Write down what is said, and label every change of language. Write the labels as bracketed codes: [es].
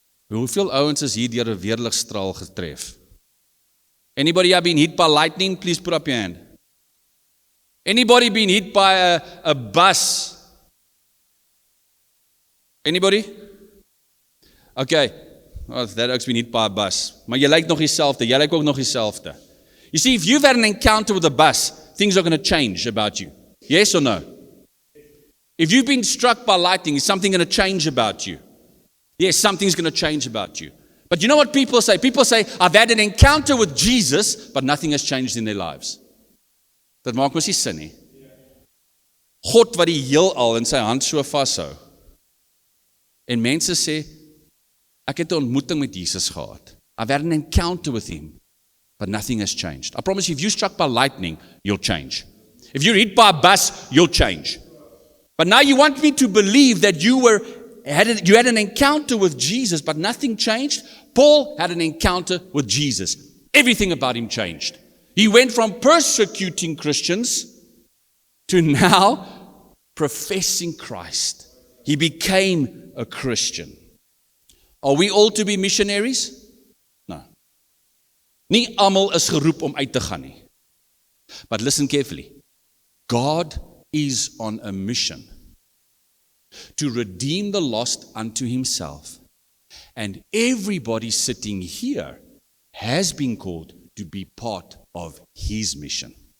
[af] Hoeveel ouens is hier deur 'n weerligstraal getref? [en] Anybody have been hit by lightning? Please put up your hand. Anybody been hit by a bus? Anybody? Okay. Oh, that ouk's been hit by a bus. [af] Maar jy lyk nog dieselfde. Jy lyk ook nog dieselfde. [en] You see, if you've had an encounter with a bus, things are going to change about you. Yes or no? If you've been struck by lightning, is something going to change about you? Yes, something's going to change about you. But you know what people say? People say, I've had an encounter with Jesus, but nothing has changed in their lives. [af] Dat maak mos nie sin nie. God wat die heelal in sy hand so vashou. En mense sê, ek het 'n ontmoeting met Jesus gehad. [en] I've had an encounter with him, but nothing has changed. I promise you, if you're struck by lightning, you'll change. If you're hit by a bus, you'll change. But now you want me to believe that you had an encounter with Jesus, but nothing changed? Paul had an encounter with Jesus. Everything about him changed. He went from persecuting Christians to now professing Christ. He became a Christian. Are we all to be missionaries? No. [af] Nie almal is geroep om uit te gaan nie. [en] But listen carefully. God is on a mission to redeem the lost unto himself. And everybody sitting here has been called to be part of his mission.